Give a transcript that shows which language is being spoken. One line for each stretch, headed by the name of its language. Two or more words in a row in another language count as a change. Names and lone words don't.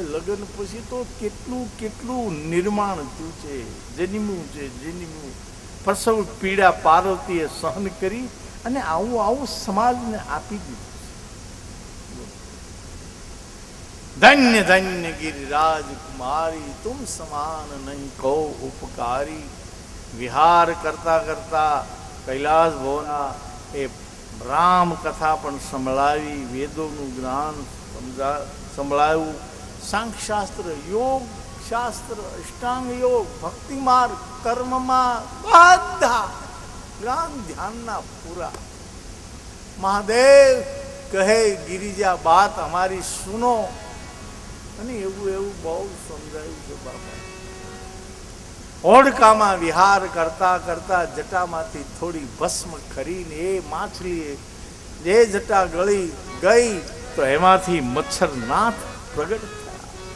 Gujarati: લગ્ન પછી તો કેટલું કેટલું નિર્માણ થયું છે, જન્મ્યું છે, જન્મ્યું. પ્રસવ પીડા પાર્વતીએ સહન કરી અને આવું આવું સમાજને આપી દીધું.
Awadhi: धन्य धन्य गिरिराज कुमारी तुम समान नहीं को उपकारी.
Gujarati: વિહાર કરતા કરતા કૈલાસ ભવના એ રામ કથા પણ સંભળાવી, વેદોનું જ્ઞાન સંભળાયું, સાંખ્યશાસ્ત્ર, યોગ શાસ્ત્ર, અષ્ટાંગ યોગ, ભક્તિ માર્ગ, કર્મમાં બધા જ્ઞાન ધ્યાનના પૂરા. મહાદેવ કહે
Awadhi: गिरिजा बात हमारी सुनो.
Gujarati: અને એવું એવું બહુ સમજાયું છે બાપા. હોડકામાં વિહાર કરતા કરતા જટામાંથી થોડી ભસ્મ ખરીને એ માછલી જે જટા ગળી ગઈ તો એમાંથી મચ્છરનાથ પ્રગટ થયા.